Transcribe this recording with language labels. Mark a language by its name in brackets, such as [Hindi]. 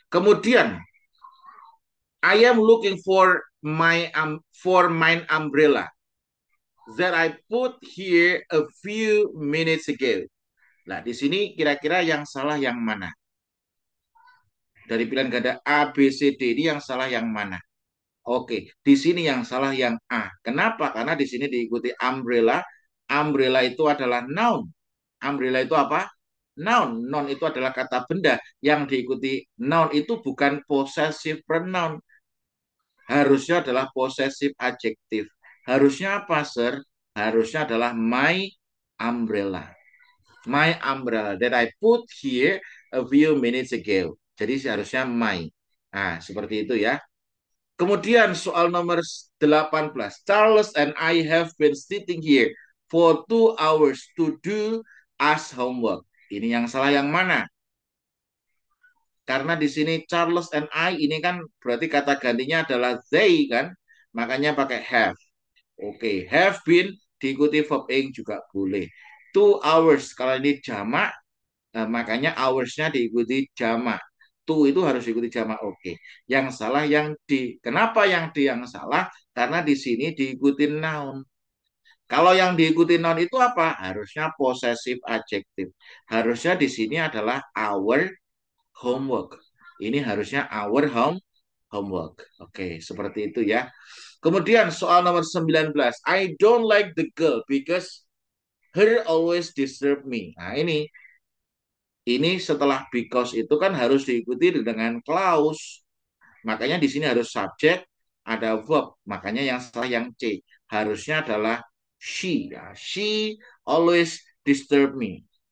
[English] Kemudian I am looking for my umbrella that I put here a few minutes ago. [Indonesian] Nah, di sini kira-kira yang salah yang mana? Dari pilihan ganda A, B, C, D ini yang salah yang mana? Oke, di sini yang salah yang A. Kenapa? Karena di sini diikuti umbrella. Umbrella itu adalah noun. Umbrella itu apa? Noun. Noun itu adalah kata benda. Yang diikuti noun itu bukan possessive pronoun. Harusnya adalah possessive adjective. Harusnya apa, sir? Harusnya adalah my umbrella. [English] My umbrella that I put here a few minutes ago. [Indonesian] Jadi seharusnya my. Nah, seperti itu ya. Kemudian soal nomor 18. [English] Charles and I have been sitting here for 2 hours to do as homework. [Indonesian] Ini yang salah yang mana? Karena di sini Charles and I ini kan berarti kata gantinya adalah they kan. Makanya pakai have. Oke, have been diikuti verb ing juga boleh. 2 hours kalau ini jamak, makanya hours-nya diikuti jamak. To itu harus diikuti jamak. Oke. Yang salah yang di. Kenapa yang di yang salah? Karena di sini diikuti noun. Kalau yang diikuti noun itu apa? Harusnya possessive adjective. Harusnya di sini adalah our homework. Ini harusnya our homework. Oke, seperti itu ya. Kemudian soal nomor 19. [English] I don't like the girl because her always disturb me. [Indonesian] Nah, ini setelah because itu kan harus diikuti dengan clause. Makanya di sini harus subject, ada verb. Makanya yang salah yang C. Harusnya adalah she. Ya. [English] She always disturb me.